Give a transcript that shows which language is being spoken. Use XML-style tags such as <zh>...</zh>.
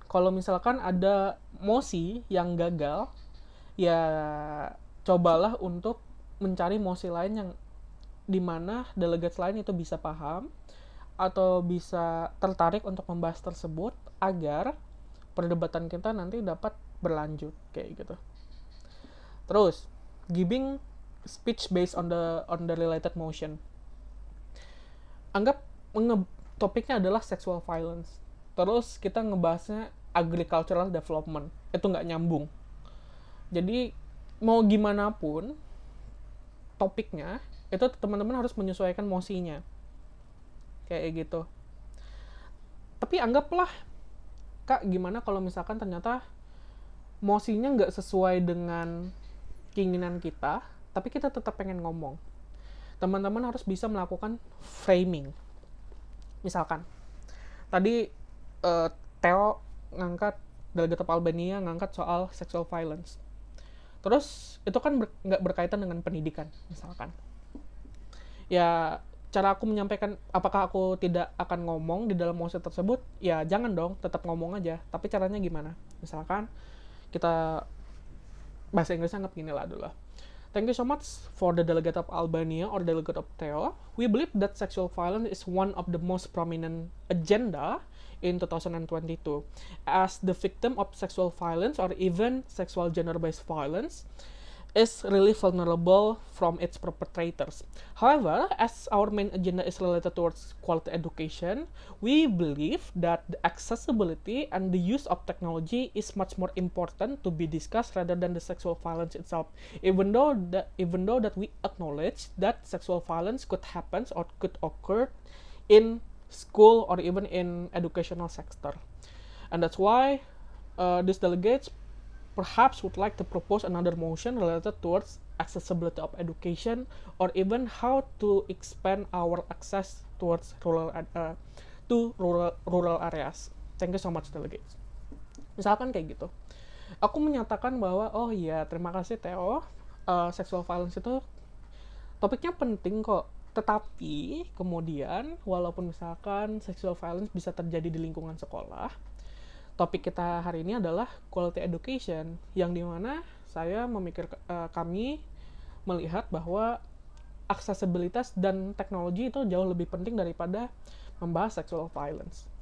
<id>Kalau misalkan ada mosi yang gagal, ya cobalah untuk mencari mosi lain yang dimana delegates lain itu bisa paham atau bisa tertarik untuk membahas tersebut agar perdebatan kita nanti dapat berlanjut kayak gitu.</id> <en>Terus, giving speech based on the related motion.</en> <id>Anggap topiknya adalah sexual violence. Terus kita ngebahasnya agricultural development. Itu nggak nyambung. Jadi mau gimana pun topiknya, itu teman-teman harus menyesuaikan mosinya. Kayak gitu. Tapi anggaplah, Kak, gimana kalau misalkan ternyata mosinya nggak sesuai dengan keinginan kita, tapi kita tetap pengen ngomong. Teman-teman harus bisa melakukan framing. Misalkan, tadi Theo ngangkat, Delegate of Albania ngangkat soal sexual violence. Terus, itu kan nggak berkaitan dengan pendidikan, misalkan. Ya, cara aku menyampaikan, apakah aku tidak akan ngomong di dalam mosi tersebut? Ya, jangan dong, tetap ngomong aja. Tapi caranya gimana? Misalkan, kita bahasa Inggrisnya anggap gini lah dulu.</id> <en>Thank you so much for the Delegate of Albania or Delegate of Theo. We believe that sexual violence is one of the most prominent agenda in 2022. As the victim of sexual violence or even sexual gender-based violence, is really vulnerable from its perpetrators. However, as our main agenda is related towards quality education, we believe that the accessibility and the use of technology is much more important to be discussed rather than the sexual violence itself. Even though that we acknowledge that sexual violence could happen or could occur in school or even in educational sector. And that's why these delegates perhaps would like to propose another motion related towards accessibility of education or even how to expand our access towards rural areas. Thank you so much delegates.</en> <id>Misalkan kayak gitu. Aku menyatakan bahwa oh iya terima kasih Theo, sexual violence itu topiknya penting kok. Tetapi kemudian walaupun misalkan sexual violence bisa terjadi di lingkungan sekolah, topik kita hari ini adalah quality education, yang dimana saya kami melihat bahwa aksesibilitas dan teknologi itu jauh lebih penting daripada membahas sexual violence.</id>